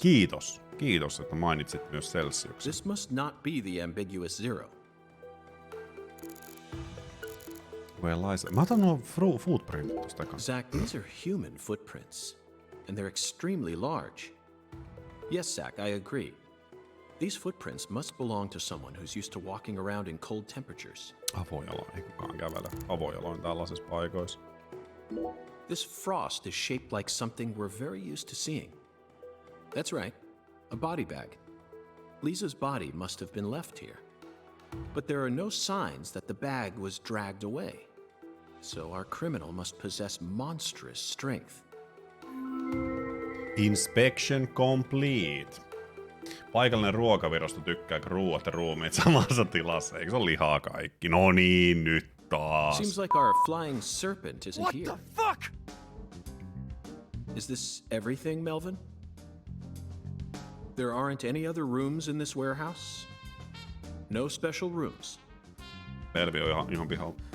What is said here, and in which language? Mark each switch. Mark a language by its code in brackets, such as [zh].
[fi] Kiitos, että mainitsit myös Celsiuksen. [en] This must not be the ambiguous zero. [fi] Mä otan nuo footprintit tosta kanssa. [en] Zach, these are human footprints, and they're extremely large. Yes, Zach, I agree. These footprints must belong to someone who's used to walking around in cold temperatures. [fi] Avojaloin, ei kukaan kävele avojaloin tällaisissa paikoissa. [en] This frost is shaped like something we're very used to seeing. That's right, a body bag. Lisa's body must have been left here. But there are no signs that the bag was dragged away. So our criminal must possess monstrous strength. Inspection complete. [fi] Paikallinen ruokavirasto tykkää ruuat ja ruumiit samassa tilassa. Eikö se ole lihaa kaikki? No niin, nyt taas. [en] Seems like our flying serpent isn't What here. the fuck? Is this everything, Melvin? There aren't any other rooms in this warehouse? No special rooms. [fi] Elvi on ihan pihalla.